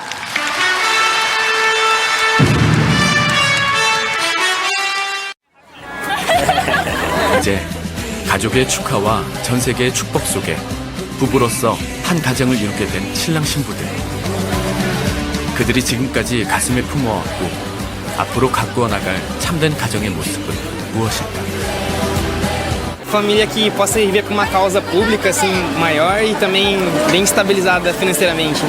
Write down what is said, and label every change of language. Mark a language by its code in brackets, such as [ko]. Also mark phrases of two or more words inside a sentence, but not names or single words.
[ko] 이제 가족의 축하와 전 세계의 축복 속에 부부로서 한 가정을 이루게 된 신랑 신부들. 그들이 지금까지 가슴에 품어왔고 앞으로 가꾸어 나갈 참된 가정의 모습은 무엇일까? [pt] Família que possa viver com uma causa pública assim maior e também bem estabilizada financeiramente.